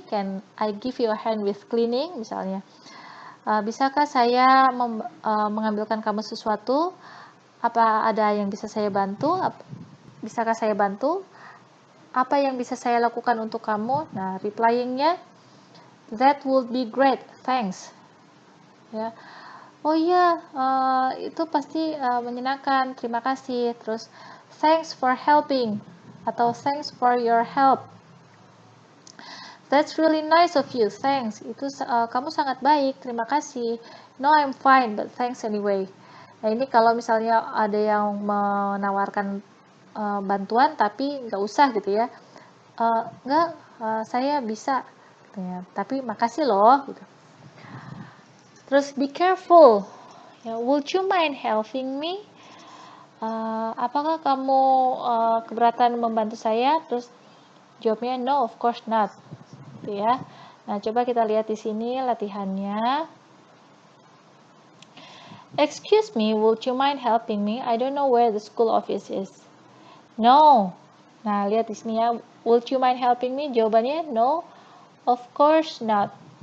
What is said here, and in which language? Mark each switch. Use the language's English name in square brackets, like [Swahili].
[English] Can I give you a hand with cleaning? [Indonesian] Misalnya. Bisakah saya mengambilkan kamu sesuatu? Apa ada yang bisa saya bantu? Bisakah saya bantu? Apa yang bisa saya lakukan untuk kamu? Nah, replyingnya, [English] that would be great, thanks. [Indonesian] Ya, oh iya, itu pasti menyenangkan, terima kasih. [English] Terus, thanks for helping, atau thanks for your help. That's really nice of you, thanks. [Indonesian] Itu kamu sangat baik, terima kasih. [English] No, I'm fine, but thanks anyway. [Indonesian] Nah, ini kalau misalnya ada yang menawarkan bantuan tapi nggak usah gitu ya. Nggak, saya bisa, gitu ya. Tapi makasih loh. Gitu. [English] Terus be careful. Ya, would you mind helping me? [Indonesian] Apakah kamu keberatan membantu saya? Terus jawabnya [English] no, of course not. [Indonesian] Gitu ya. Nah, coba kita lihat di sini latihannya. [English] Excuse me, would you mind helping me? I don't know where the school office is. No. [Indonesian] Nah, lihat di sini ya. [English] Would you mind helping me? [Indonesian] Jawabannya [English] no, of course not.